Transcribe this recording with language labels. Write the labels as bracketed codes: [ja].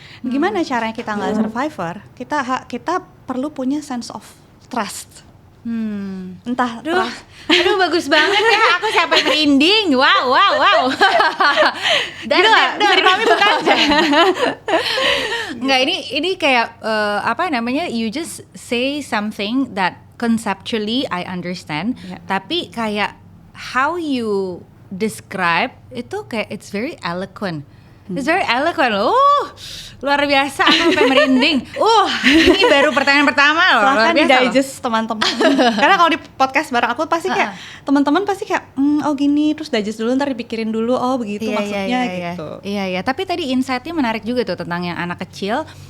[id] Gimana caranya kita nggak survivor? Kita perlu punya [en] sense of trust. [id] Entah Aduh bagus banget ya, aku sampai merinding. Wow. Gitu nggak? Bisa dipahami bukan aja. Nggak, ini kayak apa namanya? [en] You just say something that conceptually I understand, [id] tapi kayak [en] how you describe [id] itu kayak [en] it's very eloquent. It's very eloquent loh. [id] Luar biasa, aku sampai merinding. Ini baru pertanyaan pertama loh. Silahkan di-digest teman-teman. Karena kalau di podcast bareng aku pasti kayak teman-teman pasti kayak gini, terus digest dulu, ntar dipikirin dulu, begitu maksudnya gitu. Iya. Tapi tadi insight-nya menarik juga tuh tentang yang anak kecil.